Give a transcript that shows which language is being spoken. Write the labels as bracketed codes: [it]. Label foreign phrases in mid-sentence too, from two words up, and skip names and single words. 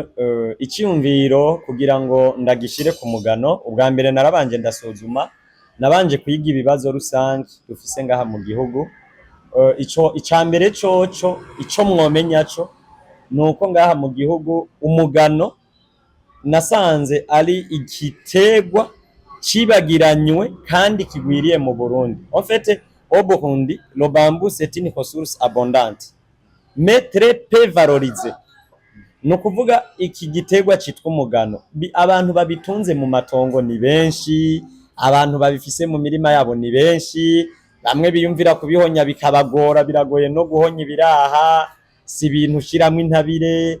[rn] Icyumviro kugira ngo ndagishire ku mugano, ubwa mbere narabanje ndasuzuma, nabanje kwiga ibibazo rusange dufise ngaha mu gihugu. Icambere ico mwomenya cyo nuko ngaha mu gihugu umugano nasanze ari igitegwa cibagiranywe kandi kigwiriye mu Burundi. [fr] En fait, au Burundi, le bambou c'est une ressource abondante mais très peu valorisée. [rn] No kuvuga iki gitegwa citwa umugano, abantu babitunze mu matongo ni benshi, abantu babifise mu mirima yabo ni benshi. Bamwe biyumvira kubihonya bikabagora, biragoye no guhonya ibiraha, si ibintu shiramwe intabire.